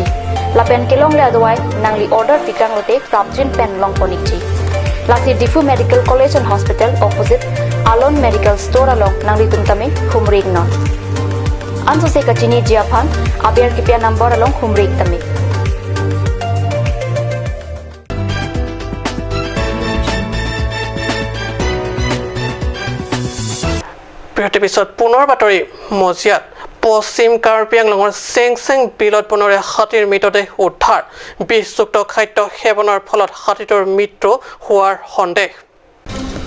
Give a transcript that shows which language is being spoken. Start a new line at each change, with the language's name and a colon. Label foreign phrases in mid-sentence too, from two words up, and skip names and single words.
Karbi: Lapen kilong le adawai nang li order pikang lote kapjin pen long ponichi. Lasi Diffu Medical College and Hospital opposite Alon Medical Store along nang litum tami Humrig non. Anso se kachini jiaphan abiar kipia number along Humrig tami.
Assamese: বিৰতিৰ পিছত পুনৰ বাতৰি মজিয়াত পশ্চিম কাৰ্বি আংলঙৰ চেংচেং বিলত পুনৰে হাতীৰ মৃতদেহ উদ্ধাৰ বিষযুক্ত খাদ্য সেৱনৰ ফলত হাতীটোৰ মৃত্যু হোৱাৰ সন্দেহ